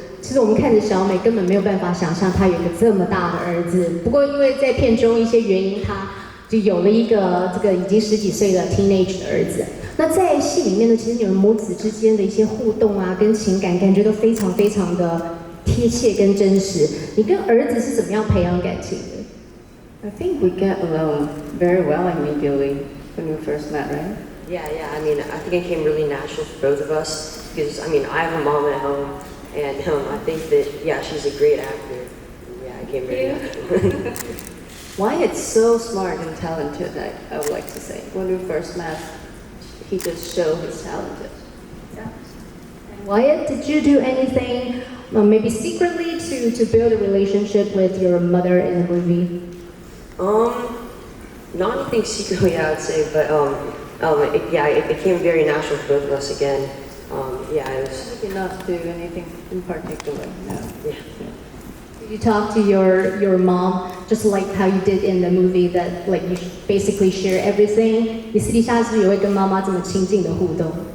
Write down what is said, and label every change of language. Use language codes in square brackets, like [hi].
[zh] 其实我们看着小美根本没有办法想象她有一个这么大的儿子，不过因为在片中一些原因，她就有了一个这个已经10几岁的 teenage 的儿子。那在戏里面呢，其实你们母子之间的一些互动啊，跟情感感觉都非常非常的贴切跟真实。你跟儿子是怎么样培养感情的？ [en] I think we get along very well immediately when we first met, right? Yeah. I mean, I think it came really natural for both of us because I mean, I have a mom at home. And I think that, yeah, she's a great actor. Yeah, it came really natural. Wyatt's so smart and talented, I would like to say. When we first met, he just showed his talent. Yeah. Wyatt, did you do anything, maybe secretly, to build a relationship with your mother in the movie? Not anything secretly, I would say, but it became very natural for both of us again. It was. Did not do anything in particular, no. Yeah. Did you talk to your mom just like how you did in the movie that like you basically share everything? [zh] 你私底下是不是也会跟妈妈这么亲近的互动？